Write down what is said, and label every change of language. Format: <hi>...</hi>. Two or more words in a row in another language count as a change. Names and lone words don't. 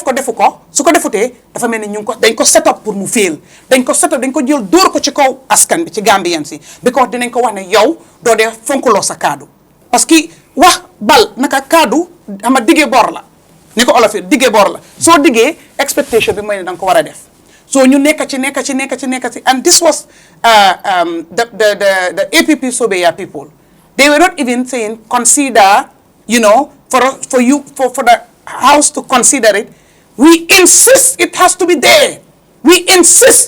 <wo>ko defu ko su ko defutee dafa mel ni ñu ngi ko dañ ko</wo> <en>set up</en> <wo>pour mu fail dañ ko</wo> <en>set up</en> <wo>dañ ko jël dóor ko ci kaw askan bi ci Gambian si because dinañ ko wax ne yow doo dee fonkuloo sa kaddu</wo> <fr>parce que</fr> <wo>wax bal naka kaddu ama diggee bor la ni ko olof yi diggee bor la soo diggee expectation bi mooy ne da nga ko war a def so ñu nekk ci</wo> <en>and this was the APP Sobeya people they were not even saying consider for the house to consider it. We insist it has to be there. We insist.</en>